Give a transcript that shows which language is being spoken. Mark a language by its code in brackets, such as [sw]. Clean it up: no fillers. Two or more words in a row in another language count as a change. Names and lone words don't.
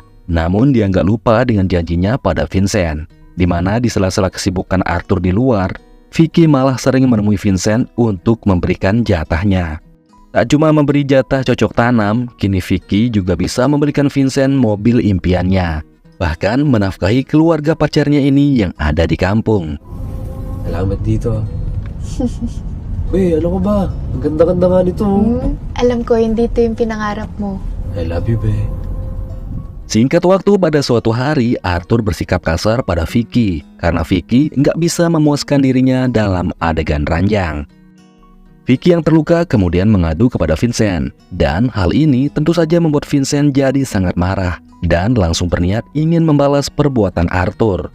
[id] Namun dia nggak lupa dengan janjinya pada Vincent, di mana di sela-sela kesibukan Arthur di luar, Vicky malah sering menemui Vincent untuk memberikan jatahnya. Tak cuma memberi jatah cocok tanam, kini Vicky juga bisa memberikan Vincent mobil impiannya. Bahkan menafkahi keluarga pacarnya ini yang ada di kampung. [tl] Salamat dito. Be, ano ko ba? Ang ganda-ganda nga nito. Alam ko, hindi ito yung pinangarap mo. [en] I love you, be. [id] Singkat waktu, pada suatu hari Arthur bersikap kasar pada Vicky karena Vicky nggak bisa memuaskan dirinya dalam adegan ranjang. Vicky yang terluka kemudian mengadu kepada Vincent, dan hal ini tentu saja membuat Vincent jadi sangat marah dan langsung berniat ingin membalas perbuatan Arthur.